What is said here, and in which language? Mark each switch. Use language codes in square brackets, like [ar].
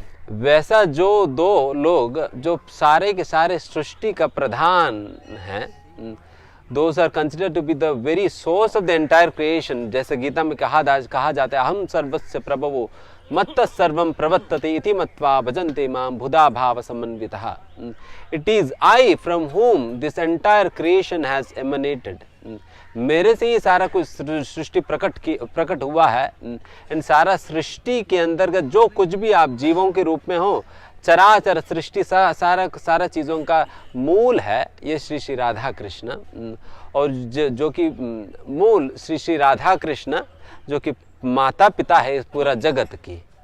[hi] वैसा जो दो लोग जो सारे के सारे सृष्टि का प्रधान हैं, [en] those are considered to be the very source of the entire creation, [hi] जैसे गीता में कहा जाता है [sa] हम सर्वस्य प्रभवो मत्तः सर्वं प्रवर्तते इति मत्वा भजन्ते मां बुधा भाव समन्वितः। [en] It is I from whom this entire creation has emanated. [hi] मेरे से ही सारा कुछ सृष्टि प्रकट हुआ है। इन सारा सृष्टि के अंतर्गत जो कुछ भी आप जीवों के रूप में हो, चराचर सृष्टि सारा चीज़ों का मूल है ये श्री श्री राधा कृष्ण, और जो कि मूल श्री श्री राधा कृष्ण जो कि माता पिता है इस पूरा जगत की।